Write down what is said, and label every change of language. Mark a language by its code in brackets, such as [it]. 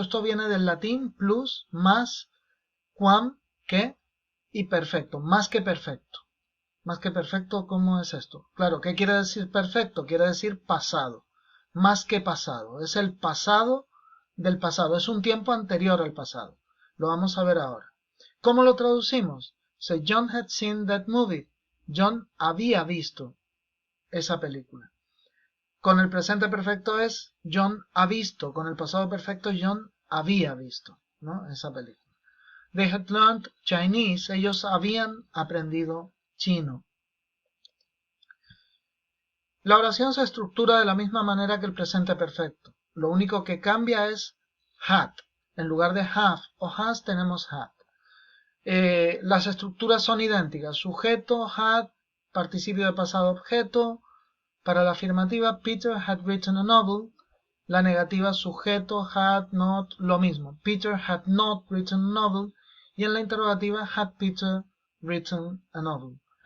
[es] Esto viene del latín plus, más, quam, que, y perfecto, más que perfecto. Más que perfecto, ¿cómo es esto? Claro, ¿qué quiere decir perfecto? Quiere decir pasado. Más que pasado. Es el pasado del pasado. Es un tiempo anterior al pasado. Lo vamos a ver ahora. ¿Cómo lo traducimos? [en] So John had seen that movie. [es] John había visto esa película. Con el presente perfecto es John ha visto. Con el pasado perfecto John había visto, ¿no? Esa película. [en] They had learned Chinese. [es] Ellos habían aprendido chino. La oración se estructura de la misma manera que el presente perfecto. Lo único que cambia es had. En lugar de have o has tenemos had. Las estructuras son idénticas. Sujeto, had, participio de pasado objeto. Para la afirmativa, [en] Peter had written a novel. [es] La negativa, sujeto, had, not, lo mismo. [en] Peter had not written a novel. [es] Y en la interrogativa, [en] had Peter written a novel.